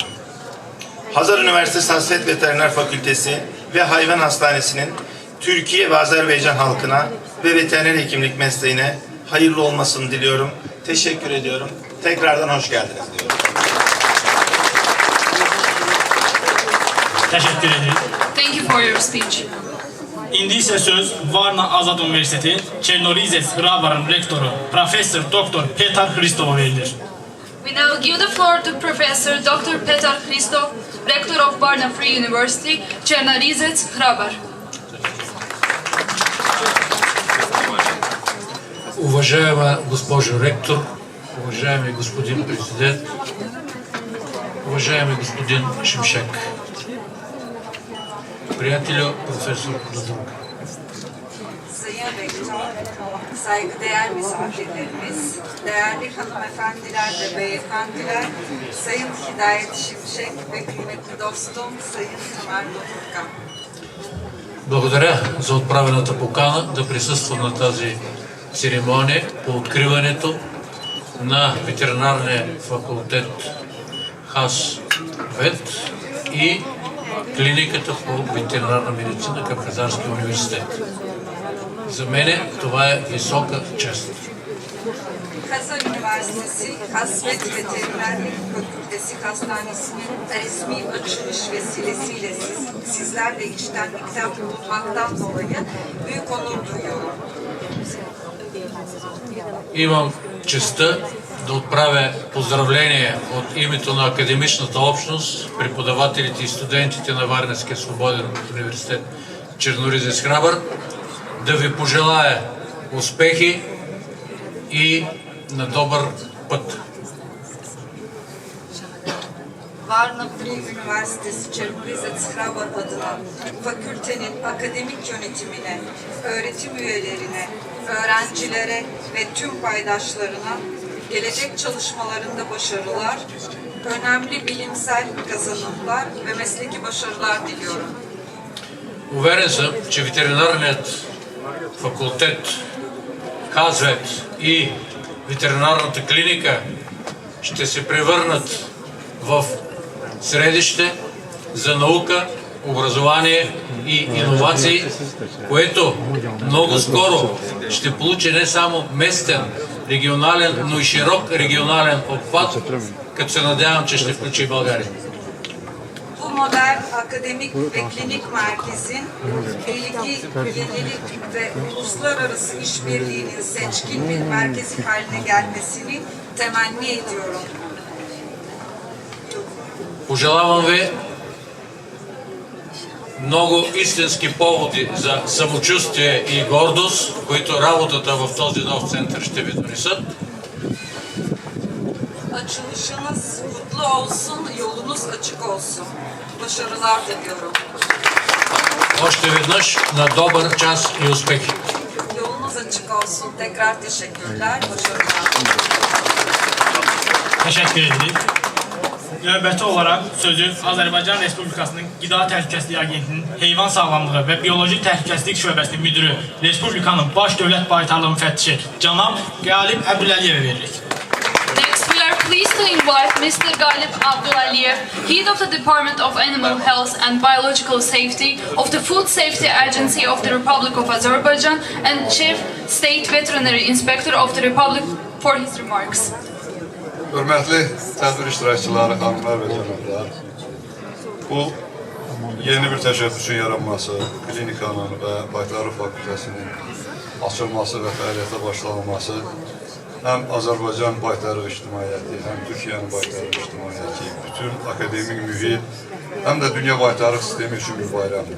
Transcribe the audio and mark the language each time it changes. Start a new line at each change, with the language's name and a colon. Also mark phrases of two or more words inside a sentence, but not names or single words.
Turkish: Hazar Üniversitesi Hasvet Veteriner Fakültesi ve Hayvan Hastanesi'nin Türkiye ve Azerbaycan halkına ve veteriner hekimlik mesleğine hayırlı olmasını diliyorum. Teşekkür ediyorum. Tekrardan hoş geldiniz diyorum. Teşekkür ederim.
English: Thank you for your speech.
Azerbaijani: İndi ise söz Varna Azad Üniversiteti Çernorizets Hrabar'ın rektörü Profesör Doktor Petar Hristova verilir.
English: We now give the floor to Professor Dr. Petar Hristov, Rector of Varna Free University, Chernorizets, Hrabar.
Bulgarian: Уважаема госпожо ректор, уважаеми господин президент, уважаеми господин Шимшек, приятелю професор Додурга.
Turkish: Sayın Rektör, saygıdeğer misafirlerimiz, değerli hanımefendiler ve beyefendiler, Sayın Hidayet Şimşek ve kıymetli dostum Sayın Tamer Dodurga.
Bulgarian: Благодаря за отправената покана да присъствам на тази церемония по откриването на ветеринарния факултет ХАС-ВЕТ и клиниката по ветеринарна медицина към Хазарския университет. За мен това е висока чест.
Turkish: Hazar Üniversitesi Hasvet Veterinerlik Fakültesi Hastanesi'nin resmi açılış vesilesiyle sizlerle iştenlikten bulunmaktan dolayı büyük onur duyuyorum.
Bulgarian: Имам честта да отправя поздравления от името на академичната общност, преподавателите и студентите на Варненския свободен университет Черноризец Храбър, да ви пожелая успехи и на добър път.
Turkish: Varna Free Üniversitesi Çernorizets Hrabar adına fakültenin akademik yönetimine, öğretim üyelerine, öğrencilere ve tüm paydaşlarına gelecek çalışmalarında başarılar, önemli bilimsel kazanımlar ve mesleki başarılar diliyorum.
Bulgarian: Уверен съм, че ветеринарният факултет ХАСВЕТ и ветеринарната клиника ще се превърнат в средище за наука, образование и иновации, което много скоро ще получи не само местен, регионален, но и широк регионален обхват, като се надявам, че ще включи и България.
Turkish: Bu modern akademik ve klinik merkezin bilgi, yenilik ve uluslararası işbirliğinin seçkin bir merkezi haline gelmesini temenni ediyorum.
Bulgarian: Пожелавам ви много истински поводи за самочувствие и гордост, които работата в този нов център ще ви донесат.
Turkish: Açılışınız kutlu olsun, yolunuz açık olsun. Başarılar diliyorum.
Bulgarian: Още веднъж на добър час и успехи!
Turkish: açık olsun. Tekrar teşekkürler. Başarılar.
Azerbaijani: Təşəkkür edirik. Növbəti olaraq sözü Azərbaycan Respublikasının Qida Təhlükəsizliyi Agentinin Heyvan Sağlamlığı və Bioloji Təhlükəsizlik Şöbəsinin müdürü, Respublikanın Baş Dövlət Baytarlığı müfəttişi cənab Qalib Əbdüləliyevə veririk.
English: Next, we are pleased to invite Mr. Galip Abdulaliyev, Head of the Department of Animal Health and Biological Safety of the Food Safety Agency of the Republic of Azerbaijan and Chief State Veterinary Inspector of the Republic for his remarks.
Azerbaijani: Hörmətli tədbir iştirakçıları, xanımlar və cənablar, bu yeni bir təşəbbüsün yaranması, klinikanın və Baytarlıq Fakültəsinin açılması və fəaliyyətə başlanılması həm Azərbaycan baytarlıq ictimaiyyəti, həm Türkiyənin baytarlıq ictimaiyyəti, bütün akademik mühit, həm də dünya baytarlıq sistemi üçün bir bayramdır.